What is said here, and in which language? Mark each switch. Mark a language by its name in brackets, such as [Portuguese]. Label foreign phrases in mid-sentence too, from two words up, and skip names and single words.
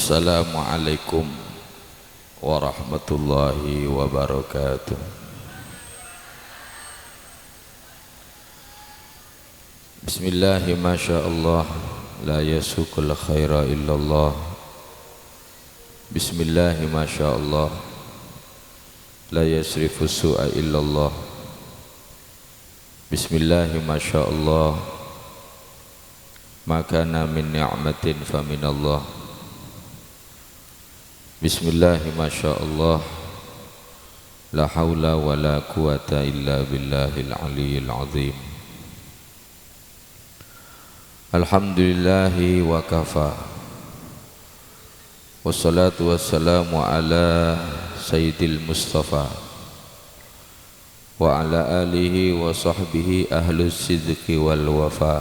[Arabic] السلام عليكم ورحمة الله وبركاته. بسم الله ما شاء الله، لا يسوق الخير إلا الله. بسم الله ما شاء الله، لا يصرف السوء إلا الله. بسم الله ما شاء الله، ما كان من نعمة فمن الله. بسم الله ما شاء الله, لا حول ولا قوة إلا بالله العلي العظيم. الحمد لله وكفى، والصلاة والسلام على سيد المصطفى وعلى آله وصحبه أهل الصدق والوفاء.